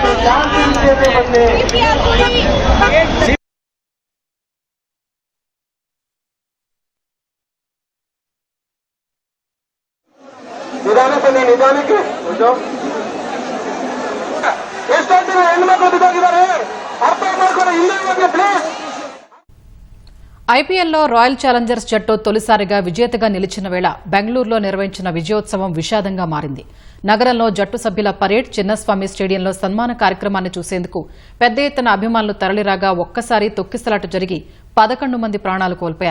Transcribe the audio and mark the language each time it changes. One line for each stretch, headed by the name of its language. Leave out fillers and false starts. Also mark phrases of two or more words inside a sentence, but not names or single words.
Kannada: ನಿಧಾನಕ್ಕೆ ಎಷ್ಟೊಂದು ಜನ ಹೆಣ್ಮಕ್ಳು ಬಿದ್ದೋಗಿದ್ದಾರೆ, ಅರ್ಥ ಮಾಡ್ಕೊಂಡು ಹಿಂದೆ ಹೋಗಿ ಪ್ಲೀಸ್.
Telugu: ఐపీఎల్లో రాయల్ ఛాలెంజర్స్ జట్టు తొలిసారిగా విజేతగా నిలిచిన వేళ బెంగళూరులో నిర్వహించిన విజయోత్సవం విషాదంగా మారింది. నగరంలో జట్టు సభ్యుల పరేడ్ చిన్నస్వామి స్టేడియంలో సన్మాన కార్యక్రమాన్ని చూసేందుకు పెద్ద ఎత్తున అభిమానులు తరలిరాగా ఒక్కసారి తొక్కిసలాట జరిగి 11 మంది ప్రాణాలు కోల్పోయారు.